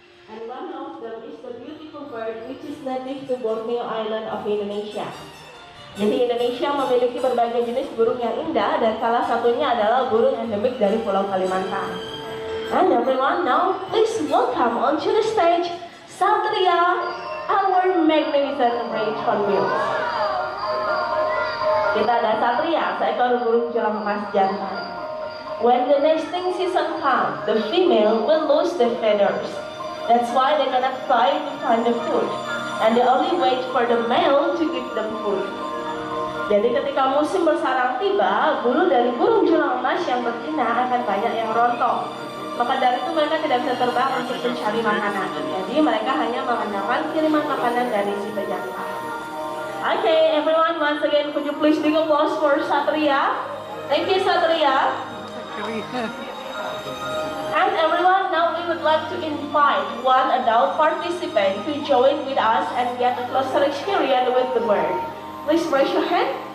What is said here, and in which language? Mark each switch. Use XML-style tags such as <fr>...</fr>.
<en>And one of them is the beautiful bird which is native to Borneo Island of Indonesia.</en> <id>Jadi Indonesia memiliki berbagai jenis burung yang indah dan salah satunya adalah burung endemik dari Pulau Kalimantan.</id> <en>And everyone now please welcome onto the stage Satria, our magnificent red hornbills.</en> <id>Kita ada Satria, seekor burung jelang emas jantan.</id> <en>When the nesting season comes, the female will lose the feathers. That's why they cannot fly to find the food, and they only wait for the male to give them food.</en> <id>Jadi ketika musim bersarang tiba, bulu dari burung julang emas yang betina akan banyak yang rontok. Maka dari itu mereka tidak bisa terbang untuk mencari makanan. Jadi mereka hanya mengandalkan kiriman makanan dari si pejantan.</id> <en>Okay, everyone, once again, could you please big applause for Satria? Thank you, Satria. And everyone, now we would like to invite one adult participant to join with us and get a closer experience with the bird. Please raise your hand.</en>